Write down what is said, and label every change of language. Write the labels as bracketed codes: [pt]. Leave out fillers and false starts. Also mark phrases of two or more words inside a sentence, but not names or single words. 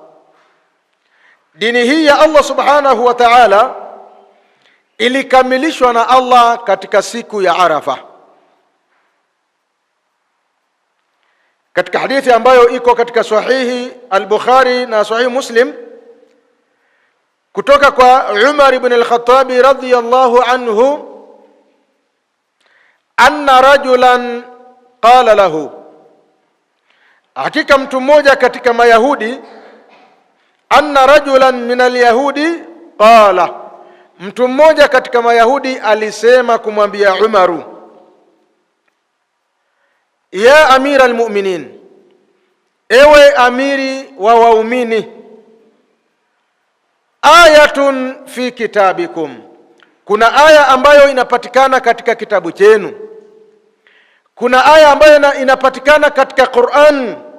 [sw] Dini hii ya Allah [ar] سبحانه وتعالى [sw] ilikamilishwa na Allah katika siku ya Arafa. Katika hadithi ambayo iko katika sahihi al-Bukhari na sahihi Muslim, kutoka kwa Umar ibn al-Khattab [ar] رضي الله عنه, أن رجلا قال له, [sw] hakika mtu mmoja katika Mayahudi, [ar] أن رجلا من اليهود قال, [sw] mtu mmoja katika Mayahudi alisema kumwambia Umaru, [ar] يا أمير المؤمنين, [sw] ewe amiri wa waumini, [ar] آية في كتابكم, [sw] kuna aya ambayo inapatikana katika kitabu chenu, kuna aya ambayo inapatikana katika Qur'an.